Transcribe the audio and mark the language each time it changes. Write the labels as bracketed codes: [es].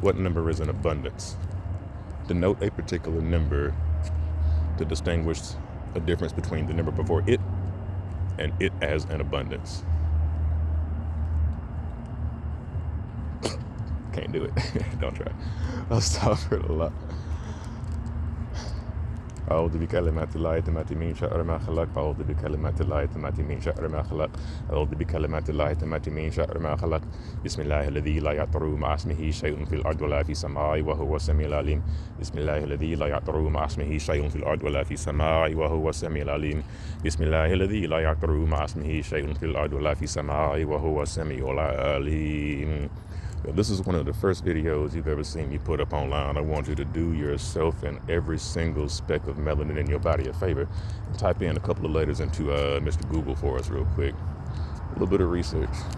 [en] What number is in abundance? Denote a particular number to distinguish a difference between the number before it and it as an abundance. Can't do it. Don't try. I'll stop for a lot. [ar] أعوذ بكلمات الله التامات من شر ما خلق أعوذ بكلمات الله التامات من شر ما خلق أعوذ بكلمات الله التامات من شر ما خلق بسم الله الذي لا يضر مع اسمه شيء في الأرض ولا في السماء وهو السميع العليم بسم الله الذي لا يضر مع اسمه شيء في الأرض ولا في السماء وهو السميع العليم بسم الله الذي لا يضر مع اسمه شيء في الأرض ولا في السماء وهو السميع العليم. [en] This is one of the first videos you've ever seen me put up online. I want you to do yourself and every single speck of melanin in your body a favor and type in a couple of letters into Mr. Google for us real quick. A little bit of research.